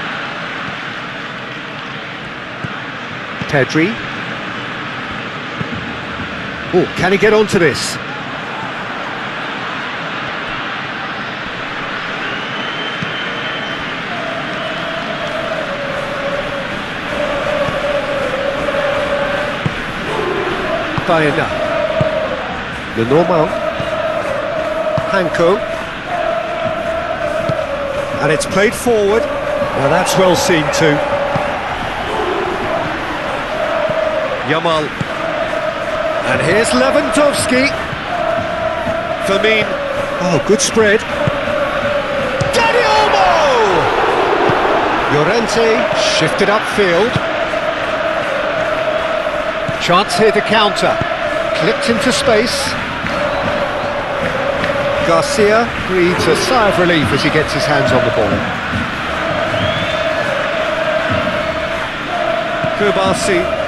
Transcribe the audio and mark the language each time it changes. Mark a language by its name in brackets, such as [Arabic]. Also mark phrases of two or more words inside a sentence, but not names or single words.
[English] Pedri. Oh, can he get onto this? Baena. Lenormand. Hanko. And it's played forward. Now that's well seen too. Yamal. And here's Lewandowski. Firmine. Oh, good spread. Dani Olmo! Llorente shifted upfield. Chance here to counter. Clipped into space. Garcia breathes a sigh of relief as he gets his hands on the ball. Kubasi.